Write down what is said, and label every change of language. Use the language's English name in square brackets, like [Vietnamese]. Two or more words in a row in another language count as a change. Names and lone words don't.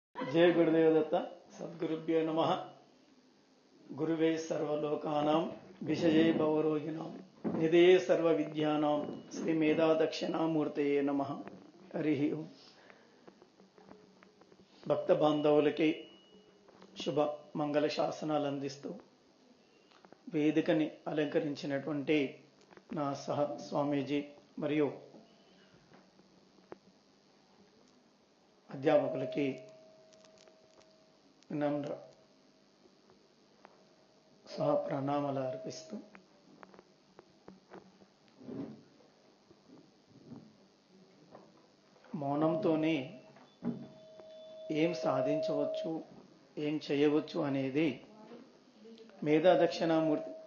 [Sanskrit] जय गुरुदेव दत्त सद्गुरुभ्यो नमः। गुरुवे सर्वलोकानां विषये भवरोगिणां निधये सर्वविद्यानां श्री मेधा दक्षिणामूर्तये नमः। हरि ओम। [Telugu] భక్త బాంధవులకి శుభ మంగళ శాసనాలు అందిస్తూ వేదికని అలంకరించినటువంటి నా సహ స్వామీజీ మరియు అధ్యాపకులకి వినమ్ర సహ ప్రణామాలు అర్పిస్తూ మౌనంతోనే ఏం సాధించవచ్చు, ఏం చేయవచ్చు అనేది మేధా దక్షిణామూర్తి